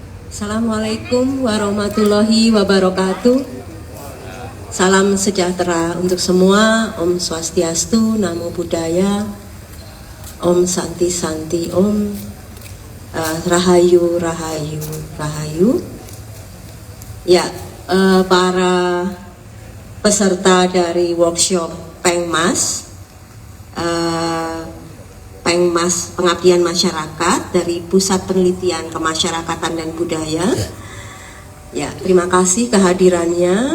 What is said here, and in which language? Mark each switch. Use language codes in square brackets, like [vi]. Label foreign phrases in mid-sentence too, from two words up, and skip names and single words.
[ar] السلام عليكم ورحمة الله وبركاته. [id] Salam sejahtera untuk semua. Om Swastiastu, Namo Buddhaya, Om Santi Santi, Om Rahayu Rahayu Rahayu. Ya, para peserta dari workshop Pengmas, Pengmas Pengabdian Masyarakat dari Pusat Penelitian Kemasyarakatan dan Budaya. Ya, terima kasih kehadirannya.